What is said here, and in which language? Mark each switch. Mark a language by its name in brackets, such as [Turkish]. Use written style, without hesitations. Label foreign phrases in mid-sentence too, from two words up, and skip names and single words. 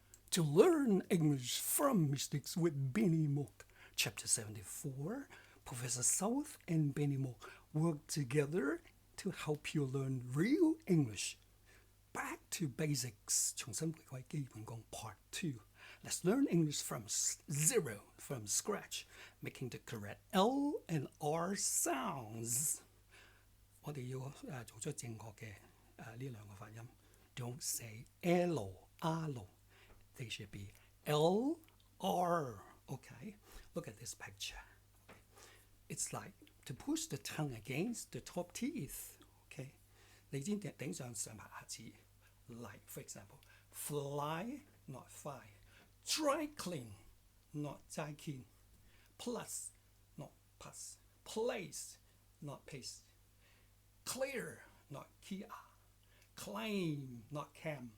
[English] to learn English from mistakes with Benny Mook. Chapter 74. Professor South and Benny Mook work together to help you learn real English. Back to basics. [Cantonese] 重新回歸基本功 Part 2. [English] Let's learn English from zero, from scratch, making the correct L and R sounds. [Cantonese] 我哋要做出正確嘅呢兩個發音。 [English] Don't say L, R. They should be L, R. Okay, look at this picture. It's like to push the tongue against the top teeth. Okay, [Cantonese] 你先頂上上排牙齒。 [English] Like, for example, fly, not fly. Dry clean, not 齋 clean. Plus, not pass. Place, not pace. Clear, not Kia. Claim, not cam.